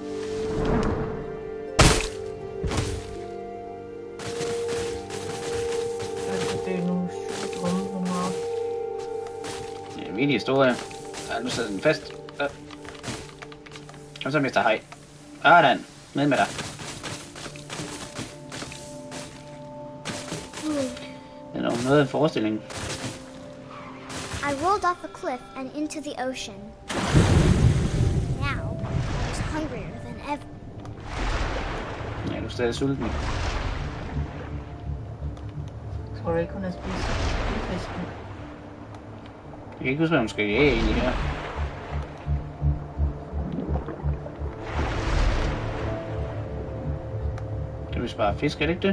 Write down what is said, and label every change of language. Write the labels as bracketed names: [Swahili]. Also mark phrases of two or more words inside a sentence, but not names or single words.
[Danish] Altså, det er nogle syge drømme, hun har. Det er en vild historie. Ja, nu sidder den fast. Kom så, Mr. Hej. Sådan. Ned med dig. Det er nok noget af en forestilling. [English] I rolled off a cliff and into the ocean. Now, I was hungrier than ever. [Danish] Ja, du er stadig sulten. Tror du ikke, hun har spist fisken? Jeg kan ikke huske, hvad hun skal jage egentlig her. Det er vist bare fisk, er det ikke det?